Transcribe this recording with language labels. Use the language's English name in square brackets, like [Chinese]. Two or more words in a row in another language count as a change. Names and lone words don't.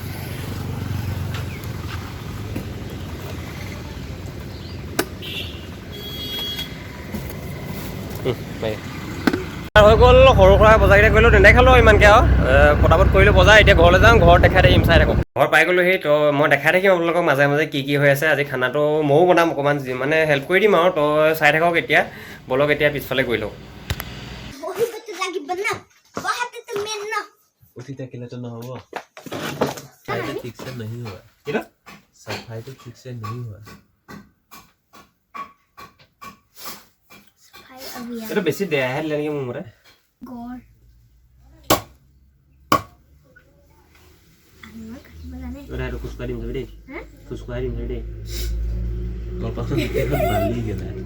[Assamese] হৈ গ'ল সৰু সুৰা বজাৰকেইটা কৰিলোঁ, নেদেখালোঁ ইমানকৈ আৰু পটাপট কৰিলোঁ বজাৰ। এতিয়া ঘৰলৈ যাওঁ, ঘৰত দেখাই থাকিম, চাই থাকক। ঘৰ পাই গ'লোহি, তো মই দেখাই থাকিম আপোনালোকক মাজে মাজে কি হৈ আছে। আজি খানাটো ময়ো বনাম, অকণমান মানে হেল্প কৰি দিম আৰু। তো চাই থাকক এতিয়া, ব'লক এতিয়া পিছফালে গৈ লওঁ। [Hindi] उसी तक तो ना हुआ ठीक से नहीं हुआ सफाई तो ठीक से नहीं हुआ [Assamese] এটা বেছি দেয়াহে দিলে নেকি মোৰ মতে। এটা খুচুকা দিম যাবি দেই, খুচুকা দিম যাবি দেই। কলপাতখন বালি গেলা